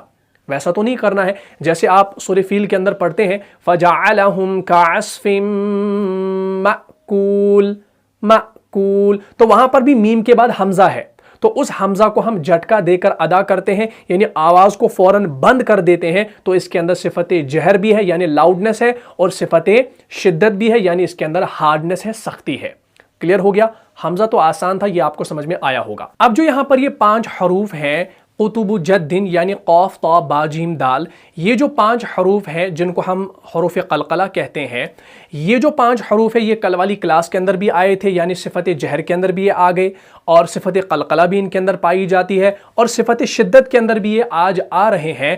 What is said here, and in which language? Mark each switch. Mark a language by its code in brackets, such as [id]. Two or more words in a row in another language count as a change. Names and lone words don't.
[hi] वैसा तो नहीं करना है जैसे आप सूरह फील के अंदर पढ़ते हैं [ar] فجعلهم كعصف مأكول مأكول, [hi] तो वहां पर भी मीम के बाद हमजा है, तो उस हमजा को हम झटका देकर अदा करते हैं, यानी आवाज को फौरन बंद कर देते हैं। तो इसके अंदर सिफत जहर भी है यानी लाउडनेस है, और सिफत शिद्दत भी है यानी इसके अंदर हार्डनेस है, सख्ती है। क्लियर हो गया? हमजा तो आसान था, ये आपको समझ में आया होगा। अब जो यहां पर ये 5 हरूफ हैं [ar] قطب جد [hi] यानी कौफ ता बा जीम दाल, ये जो 5 हरूफ हैं जिनको हम हरूफ कलकला कहते हैं, ये जो 5 हरूफ है ये कल वाली क्लास के अंदर भी आए थे, यानी सिफत जहर के अंदर भी ये आ गए और सिफत कलकला भी इनके अंदर पाई जाती है और सिफत शिद्दत के अंदर भी ये आज आ रहे हैं।